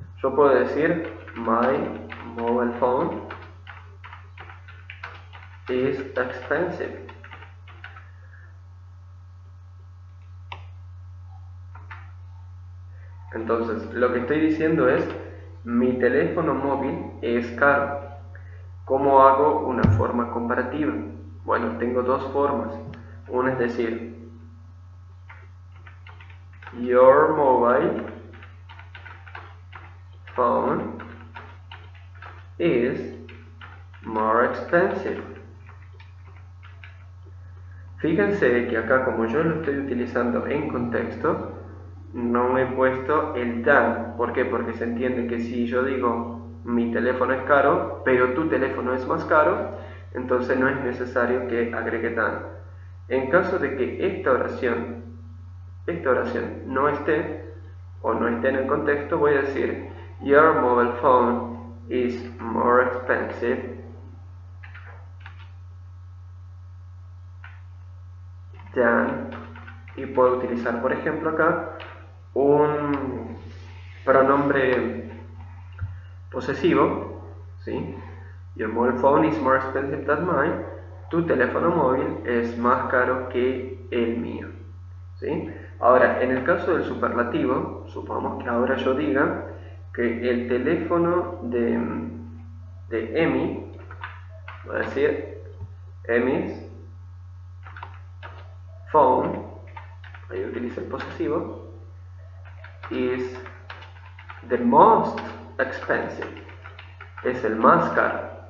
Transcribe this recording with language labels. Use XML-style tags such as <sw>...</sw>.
<es>Yo puedo decir</es> <en>my mobile phone is expensive.</en> <es>Entonces, lo que estoy diciendo es mi teléfono móvil es caro. ¿Cómo hago una forma comparativa? Bueno, tengo dos formas. Una es decir,</es> <en>your mobile phone is more expensive.</en> <es>Fíjense que acá, como yo lo estoy utilizando en contexto, no he puesto el than. ¿Por qué? Porque se entiende que si yo digo mi teléfono es caro, pero tu teléfono es más caro, entonces no es necesario que agregue than. En caso de que esta oración no esté o no esté en el contexto, voy a decir</es> <en>your mobile phone is more expensive than,</en> <es>y puedo utilizar, por ejemplo, acá un pronombre posesivo, ¿sí?</es> <en>Your mobile phone is more expensive than mine.</en> <es>Tu teléfono móvil es más caro que el mío, ¿sí? Ahora, en el caso del superlativo, supongamos que ahora yo diga que el teléfono de Emi, voy a decir</es> <en>Emi's phone,</en> <es>ahí utilizo el posesivo,</es> <en>is the most expensive,</en> <es>es el más caro.</es>